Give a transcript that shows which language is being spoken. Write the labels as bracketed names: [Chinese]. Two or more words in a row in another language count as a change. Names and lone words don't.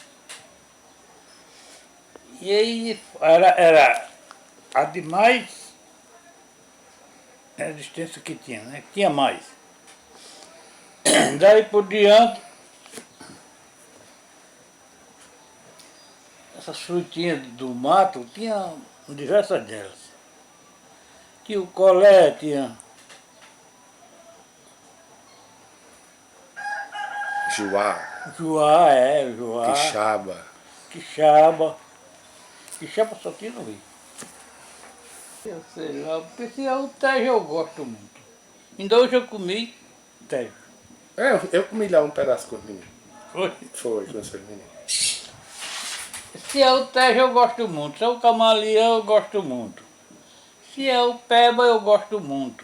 [Portuguese] E aí era a demais resistência que tinha, né, tinha mais. Daí por diante, essas frutinhas do mato, tinha diversas delas. Tinha o colé, tinha Juá. Juá, Juá. Quixaba. Quixaba só tinha no Rio. Eu sei lá, porque se é o tejo eu gosto muito. Ainda hoje eu comi tejo. Eu comi lá um pedaço com mim. Foi, começou a menino. Se é o tejo, eu gosto muito. Se é o camaleão, eu gosto muito. Se é o peba, eu gosto muito.